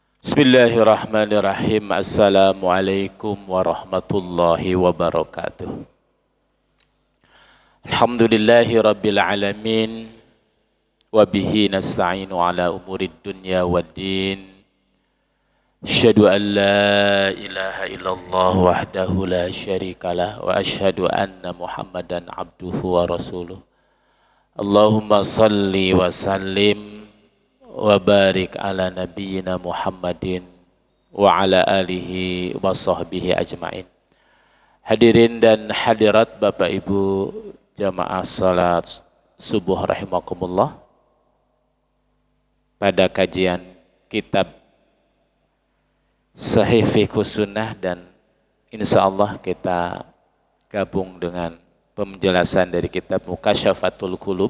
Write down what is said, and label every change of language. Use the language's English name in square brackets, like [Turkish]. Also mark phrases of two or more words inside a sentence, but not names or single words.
[Arabic] بسم الله الرحمن الرحيم. السلام عليكم ورحمة الله وبركاته. الحمد لله رب العالمين. وبه نستعين على أمور الدنيا والدين. أشهد أن لا إله إلا الله وحده لا شريك له. وأشهد أن محمدا عبده ورسوله. اللهم صل وسلم وبارك على نبينا محمد وعلى آله وصحبه أجمعين. [Indonesian] Hadirin dan hadirat Bapak Ibu jamaah salat subuh rahimakumullah. Pada kajian kitab Sahih Fiqh Sunnah, dan insyaallah kita gabung dengan penjelasan dari kitab Mukasyafatul Qulub.